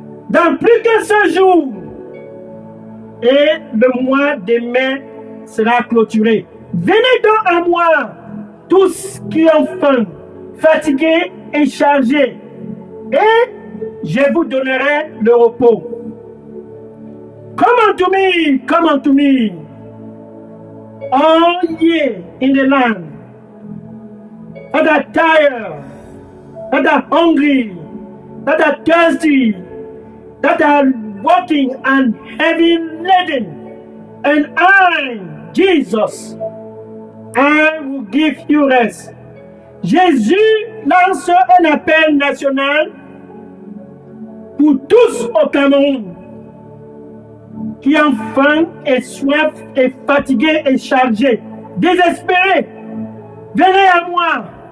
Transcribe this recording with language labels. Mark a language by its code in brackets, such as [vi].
[fr] Dans plus qu'un seul jour. Et le mois de mai sera clôturé. Venez donc à moi, tous qui ont faim, fatigués et chargés, et je vous donnerai le repos. [en] Come unto me, come unto me, all ye in the land that are tired, that are hungry, that are thirsty, that are walking and heavy laden, and I, Jesus, I will give you rest. [fr] Jésus lance un appel national pour tous au Cameroun. qui ont faim et soif et fatigué et chargé, désespéré, venez à moi.